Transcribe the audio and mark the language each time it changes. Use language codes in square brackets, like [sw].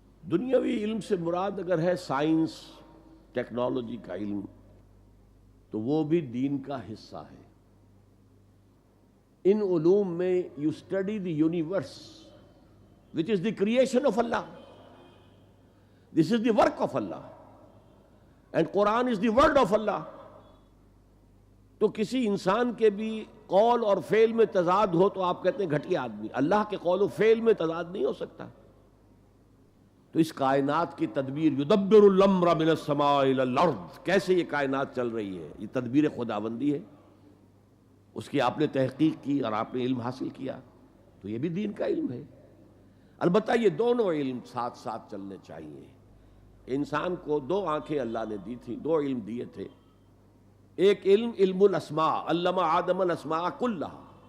[ur] دنیاوی علم سے مراد اگر ہے سائنس ٹیکنالوجی کا علم، تو وہ بھی دین کا حصہ ہے۔ ان علوم میں [en] You study the universe which is the creation of Allah. This is the work of Allah. And Quran is the word of Allah. [ur] تو کسی انسان کے بھی قول اور فعل میں تضاد ہو تو آپ کہتے ہیں گھٹیا آدمی۔ اللہ کے قول و فعل میں تضاد نہیں ہو سکتا۔ تو اس کائنات کی تدبیر، [ar] یدبر الامر من السماء الى الارض، [ur] کیسے یہ کائنات چل رہی ہے، یہ تدبیر خداوندی ہے، اس کی آپ نے تحقیق کی اور آپ نے علم حاصل کیا، تو یہ بھی دین کا علم ہے۔ البتہ یہ دونوں علم ساتھ ساتھ چلنے چاہیے۔ انسان کو دو آنکھیں اللہ نے دی تھی، دو علم دیے تھے۔ ایک علم، علم الاسماء، [ar] علم آدم الاسماء کلہا،